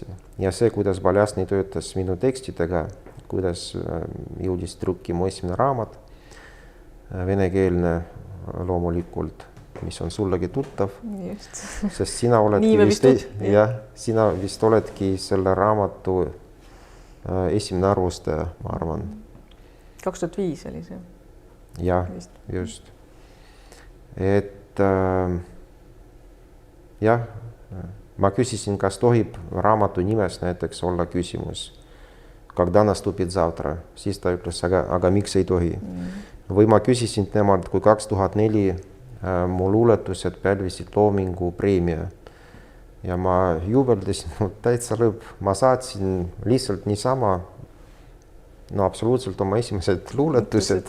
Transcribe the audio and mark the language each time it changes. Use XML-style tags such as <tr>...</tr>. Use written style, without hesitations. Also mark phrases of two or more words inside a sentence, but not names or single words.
<et>Ja see, kuidas Baljasnõi töötas minu tekstidega, kuidas jõudis trükki mu esimene raamat, venekeelne loomulikult, mis on sullegi tuttav, sest sina vist oledki selle raamatu esimene arvustaja, ma arvan. 2005 oli see. Jah, just. Et ma küsisin, kas tohib raamatu nimes näiteks olla küsimus.</et> <ru>Когда наступит завтра?</ru> <et>Siis ta ütles, aga miks ei tohi? Või ma küsisin temalt, kui 2004 mu luuletused pälvisid Loomingu preemia. Ja ma jubeldasin, täitsa lõpp. Ma saatsin lihtsalt niisama, absoluutselt oma esimesed luuletused.</et>